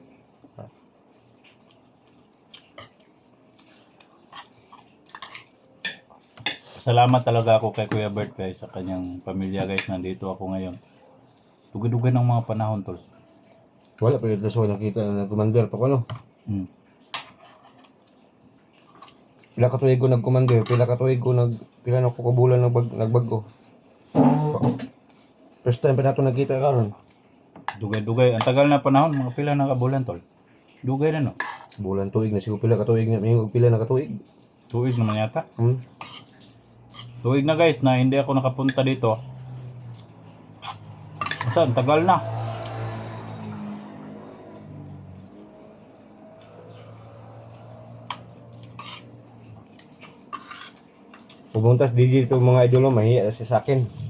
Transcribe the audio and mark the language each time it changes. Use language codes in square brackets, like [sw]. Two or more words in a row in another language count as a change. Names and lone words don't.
[tl] Salamat talaga ako kay Kuya Bert guys sa kanyang pamilya guys. Nandito ako ngayon. [ceb] Dugay-dugay ng mga panahon tol. Wala pa yung so nakita na commander pa ko no. Hmm. Pila ka tuig ko nag-commander, pila na ko kabulan nagbago. [en] First time [ceb] pa nato nagkita karon. Dugay-dugay. [tl] Ang tagal na panahon, [ceb] mga pila na kabulan tol. Dugay na no. Bulan tuig na siguro pila ka tuig na pila na ka tuig. Tuig naman yata. Hmm. [tl] Tuig na guys na hindi ako nakapunta dito. Saan? Tagal na. Pumuntas dito mga idolo, mahiya sa akin.